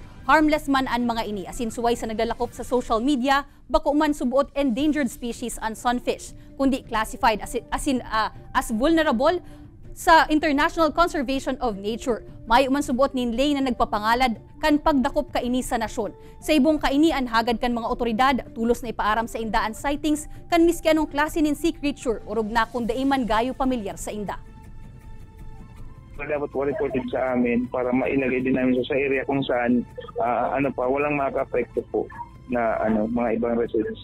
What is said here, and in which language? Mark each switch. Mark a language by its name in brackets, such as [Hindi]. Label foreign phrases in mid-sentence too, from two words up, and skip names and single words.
[Bikol] Harmless man ang mga ini, asin suway sa naglalakop sa [English] social media, [Bikol] bako man subuot [English] endangered species [Bikol] ang sunfish, kundi [English] classified as vulnerable [Bikol] sa International Conservation of Nature. Mayo man subuot nin lay na nagpapangalad kan pagdakop kaini sa nasyon. Sa ibong kaini an hagad kan mga otoridad, tulos na ipaaram sa inda ang sightings kan miski anong klase nin [English] sea creature [Bikol] o rugna kung daiman gayo pamilyar sa inda. [Filipino] Dapat po reported sa amin para mailagay din namin sa area kung saan walang makaka-apekto po na mga ibang residents.